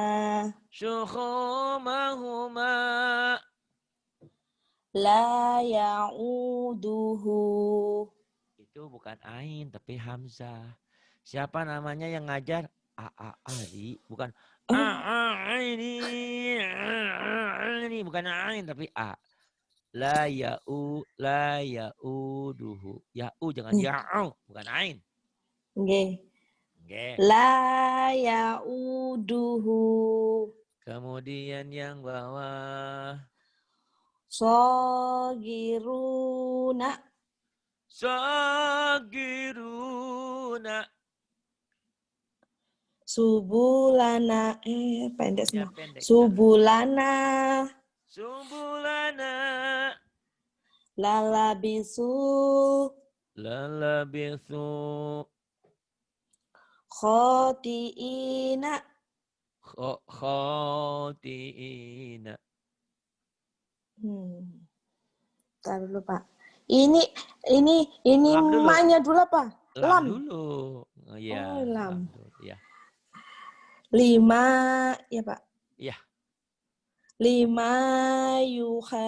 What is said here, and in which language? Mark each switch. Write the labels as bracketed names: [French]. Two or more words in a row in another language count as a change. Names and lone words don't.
[Arabic] لا يؤوده. [Indonesian] Itu bukan ain tapi hamzah. Siapa namanya yang ngajar? Ari, bukan ini bukan ain tapi a. [Arabic] لا يؤوده. [Indonesian] Ya'u jangan ya'u, bukan ain. [Javanese] Nggih. Nggih. [Arabic] لا يؤوده. [Indonesian] Kemudian yang bawah. [Arabic] Sogiruna. Sogiruna. Subulana. [Indonesian] Pendek semua. Pendek. [Arabic] Subulana. Subulana. Lalabisu. Lalabisu. Khotiina. Khotiina. [Indonesian] Ntar dulu Pak. Ini ma-nya dulu apa? Lam dulu. Oh, ya. Lam. Ya. 5 ya Pak. Iya. 5 yuha.